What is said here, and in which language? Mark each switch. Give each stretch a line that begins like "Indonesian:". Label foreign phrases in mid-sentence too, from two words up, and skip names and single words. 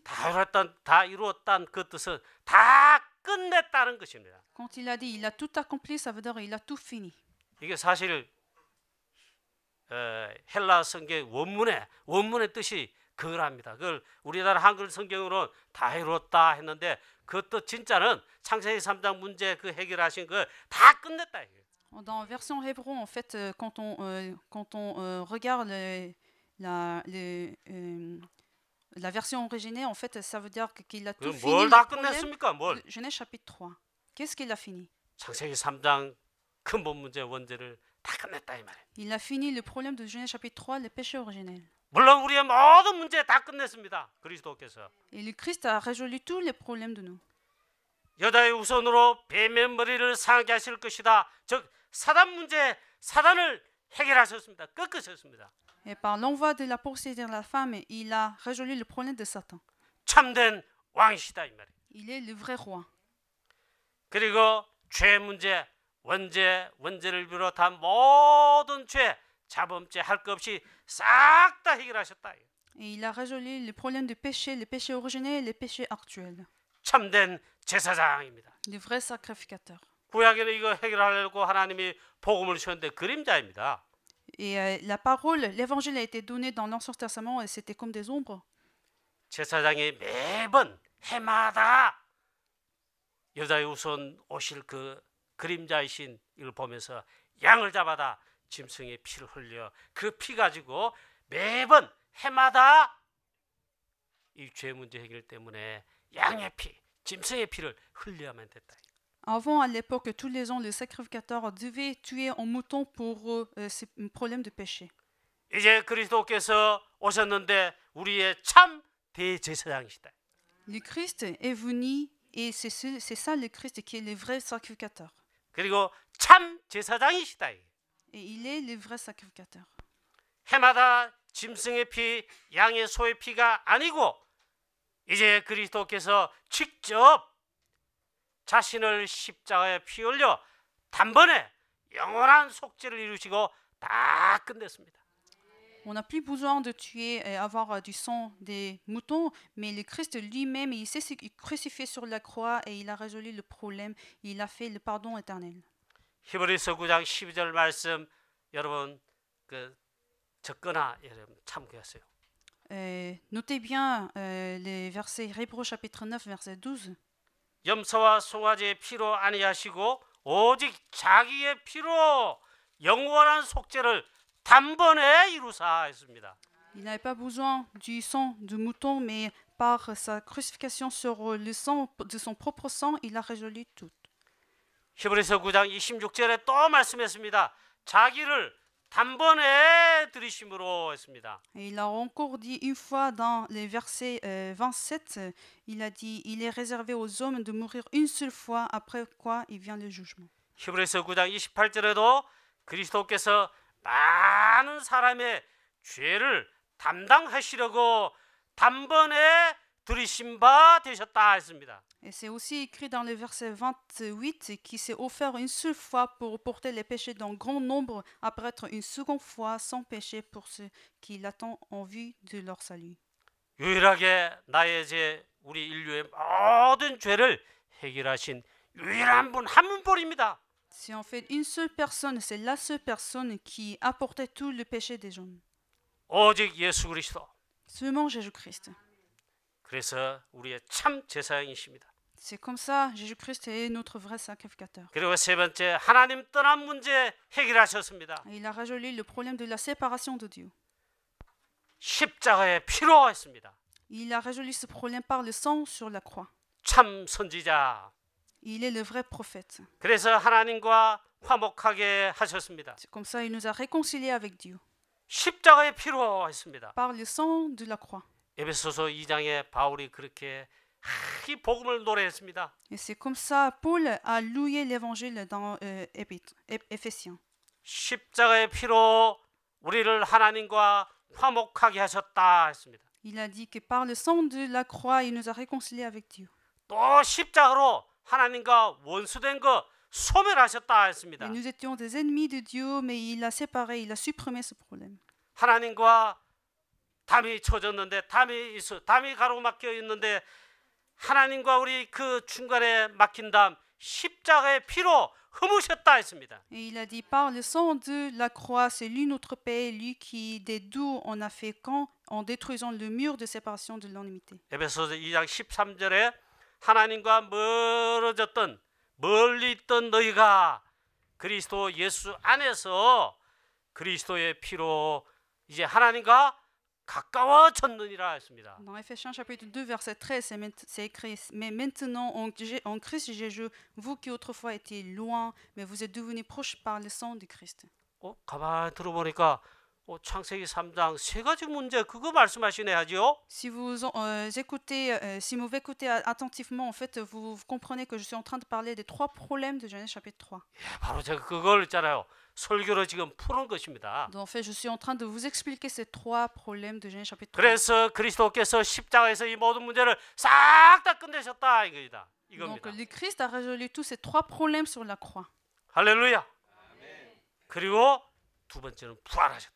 Korean: 다 이루었다는 그 뜻은 다 끝냈다는 것입니다.
French: Quand il a dit, il a tout accompli, ça veut dire il a tout fini.
Korean: 이게 사실 헬라 성경 원문의 뜻이 그거랍니다. 그걸 우리나라 한글 성경으로 다 이루었다 했는데 그 뜻 진짜는 창세기 3장 문제 그 해결하신 거 다 끝냈다.
French: Dans la version hébreu, en fait, quand on regarde la version originelle, en fait, ça veut dire qu'il a tout fini.
Korean: 뭘
French: Le
Korean: 다
French: problème
Korean: 끝냈습니까? 뭘?
French: de Genèse chapitre 3. Qu'est-ce qu'il a fini?
Korean: 창세기 3장 근본 문제 원죄를 다 끝냈다 이 말이에요.
French: Il a fini le problème de Genèse chapitre 3, le péché originel.
Korean: 물론 우리의 모든 문제 다 끝냈습니다. 그리스도께서
French: Et le Christ a résolu tous les problèmes de nous.
Korean: 여자의 우선으로 뱀의 머리를 상하게 하실 것이다. 즉 사단 문제, 사단을 해결하셨습니다. 꺾으셨습니다.
French: Et par l'envoi de la postérité de la femme, il a résolu le problème de Satan.
Korean: 참된 왕이시다 이 말이에요.
French: Il est le vrai roi.
Korean: 그리고 죄 문제, 원죄를 비롯한 모든 죄, 자범죄 할 것 없이 싹 다 해결하셨다.
French: Et il a résolu le problème du péché, le péché originel et le péché actuel.
Korean: 참된 제사장입니다.
French: Le vrai sacrificateur.
Korean: 구약에는 이거 해결하려고 하나님이 복음을 주셨는데 그림자입니다.
French: Et la parole, l'évangile a été donné dans l'Ancien Testament et c'était comme des ombres.
Korean: 제사장이 매번 해마다 여자의 우선 오실 그 그림자이신 이걸 보면서 양을 잡아다 짐승의 피를 흘려 그 피 가지고 매번 해마다 이 죄 문제 해결 때문에 양의 피, 짐승의 피를 흘려야만 됐다.
French: Avant, à l'époque, tous les ans, le sacrificateur devait tuer un mouton pour ce problème de péché.
Korean: 이제 그리스도께서 오셨는데 우리의 참 대제사장이시다.
French: Le Christ est venu et c'est ça le Christ qui est le vrai sacrificateur.
Korean: 그리고 참 제사장이시다.
French: Et il est le vrai sacrificateur.
Korean: 해마다 짐승의 피, 양의 소의 피가 아니고 이제 그리스도께서 직접 자신을 십자가에 피 흘려 단번에 영원한 속죄를 이루시고 다 끝냈습니다.
French: On n'a plus besoin de tuer et avoir du sang des moutons, mais le Christ lui-même, il s'est crucifié sur la croix et il a résolu le problème, il a fait le pardon éternel.
Korean: 히브리서 9장 12절 말씀 여러분 적거나 여러분 참고하세요.
French: Notez bien les versets Hébreux chapitre 9 verset 12.
Korean: 염소와 송아지의 피로 아니하시고 오직 자기의 피로 영원한 속죄를 단번에 이루사 했습니다.
French: Il n'avait pas besoin du sang de mouton, mais par sa crucifixion sur le sang de son propre sang, il a résolu tout.
Korean: 히브리서 9장 26절에 또 말씀했습니다. 자기를 단번에 들이심으로 했습니다.
French: Et il a encore dit une fois dans les versets 27, il a dit, il est réservé aux hommes de mourir une seule fois, après quoi il vient le jugement.
Korean: 히브리서 9장 28절에도 그리스도께서 많은 사람의 죄를 담당하시려고 단번에 들이신 바 되셨다 했습니다.
French: Et c'est aussi écrit dans le verset 28 qui s'est offert une seule fois pour porter les péchés d'un grand nombre, après être une seconde fois sans péché pour ceux qui l'attendent en vue de leur salut.
Korean: 유일하게 나의 죄, 우리 인류의 모든 죄를 해결하신 유일한 분 한 분뿐입니다.
French: C'est en fait une seule personne, c'est la seule personne qui a porté tout le péché des gens.
Korean: 오직 예수 그리스도.
French: Seulement Jésus-Christ.
Korean: 그래서 우리의 참 제사장이십니다.
French: C'est comme ça, Jésus-Christ est notre vrai sacrificateur.
Korean: 그리고 세 번째, 하나님 떠난 문제 해결하셨습니다.
French: Il a résolu le problème de la séparation de Dieu.
Korean: 십자가의 피로 했습니다.
French: Il a résolu ce problème par le sang sur la croix.
Korean: 참 선지자.
French: Il est le vrai prophète.
Korean: 그래서 하나님과 화목하게 하셨습니다.
French: C'est comme ça, il nous a réconciliés avec Dieu.
Korean: 십자가의 피로 했습니다.
French: Par le sang de la croix.
Korean: 에베소서 2장에 바울이 그렇게 이 복음을 노래했습니다.
French: Et c'est comme ça, Paul a loué l'évangile dans Éphésiens.
Korean: 십자가의 피로 우리를 하나님과 화목하게 하셨다 했습니다.
French: Il a dit que par le sang de la croix, il nous a réconciliés avec Dieu.
Korean: 또 십자가로 하나님과 원수된 거 소멸하셨다 했습니다.
French: Et nous étions des ennemis de Dieu, mais il a séparé, il a supprimé ce problème.
Korean: 하나님과 담이 쳐졌는데 담이 가로막혀 있는데 하나님과 우리 그 중간에 막힌 담 십자가의 피로 흠으셨다 했습니다.
French: Et il a dit par le sang de la croix, c'est lui notre paix, lui qui des doux en a fait camp en détruisant le mur de séparation de l'ennemité.
Korean: 에베소서 2장 13절에 하나님과 멀리 있던 너희가 그리스도 예수 안에서 그리스도의 피로 이제 하나님과 가까워졌느니라 했습니다.
French: Dans Éphésiens chapitre 2 verset 13, c'est écrit, mais maintenant en Christ Jésus, vous qui autrefois étiez loin, mais vous êtes devenus proches par le sang de Christ.
Korean: 가만히 들어보니까 창세기 3장 세 가지 문제 그거 말씀하시네 하죠.
French: Si vous écoutez attentivement, en fait, vous comprenez que je suis en train de parler des trois problèmes de Genèse chapitre 3.
Korean: 예, 바로 제가 그걸 있잖아요. 설교로 지금 푸는 것입니다.
French: Donc, en fait, je suis en train de vous expliquer ces trois problèmes de Genèse chapitre 3.
Korean: 그래서 그리스도께서 십자가에서 이 모든 문제를 싹 다 끝내셨다 이겁니다.
French: Donc, le Christ a résolu tous ces trois problèmes sur la croix.
Korean: 할렐루야. 그리고 두 번째는 부활하셨다.